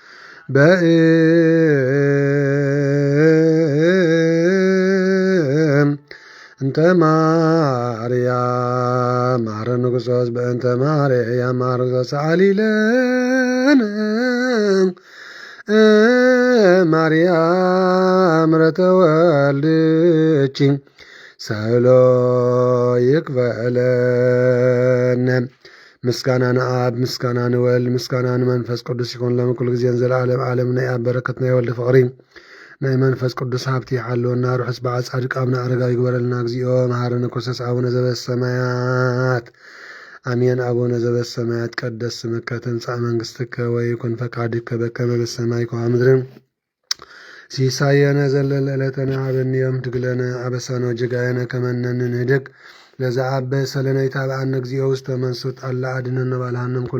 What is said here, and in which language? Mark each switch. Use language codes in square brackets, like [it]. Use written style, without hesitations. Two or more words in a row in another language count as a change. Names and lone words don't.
[gez] እንተ ማርያም መሐረነ ክርስቶስ በእንተ ማርያም መሐረነ ክርስቶስ ሰአሊለነ ማርያም ረተወልድኪ ሰሎ ይክፈለነ። [ti] ምስጋና ንአብ ምስጋና ንወልድ ምስጋና ንመንፈስ ቅዱስ ይኹን ለምኩሉ ጊዜን ዘለዓለም ዓለም። ናይ አብ በረከት ናይ ወልድ ፍቕሪ ናይ መንፈስ ቅዱስ ሃብቲ ይሓልወና። ርሑስ በዓል ጻድቅ አቡነ አረጋዊ ይግበረልና። [gez] እግዚኦ መሐረነ ክርስቶስ አቡነ ዘበሰማያት አሜን። አቡነ ዘበሰማያት ይትቀደስ ስምከ ትምጻእ መንግሥትከ ወይኩን ፈቃድከ በከመ በሰማይ ከመ በምድር ሲሳየነ ዘለለ ዕለትነ ሀበነ ዮም ህድግ ለነ አበሳነ ወጌጋየነ ከመ ንሕነግ ለዘአበሰ ሰለነ ኢታብአነ እግዚኦ ውስተ መንሱት አላ አድኅነነ ባልሃንም ኩሉ